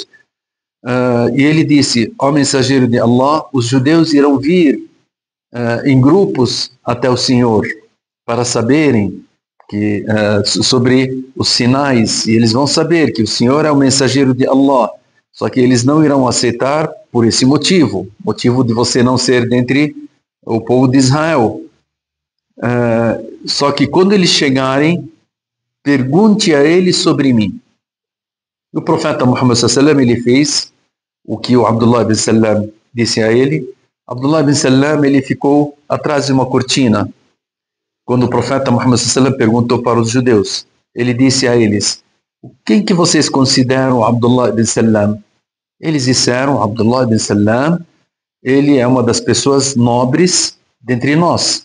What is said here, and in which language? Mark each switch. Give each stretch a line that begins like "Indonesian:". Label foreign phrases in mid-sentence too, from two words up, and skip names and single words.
Portuguese: E ele disse, ó mensageiro de Allah, os judeus irão vir em grupos até o Senhor para saberem sobre os sinais, e eles vão saber que o Senhor é o mensageiro de Allah, só que eles não irão aceitar por esse motivo de você não ser dentre o povo de Israel. Só que quando eles chegarem, pergunte a eles sobre mim. O profeta Muhammad sallallahu ele fez o que o Abdullah ibn Salam disse a ele. Abdullah ibn Salam ele ficou atrás de uma cortina. Quando o profeta Muhammad sallallahu perguntou para os judeus, ele disse a eles, quem que vocês consideram Abdullah ibn Salam? Eles disseram, Abdullah ibn Salam, ele é uma das pessoas nobres dentre nós.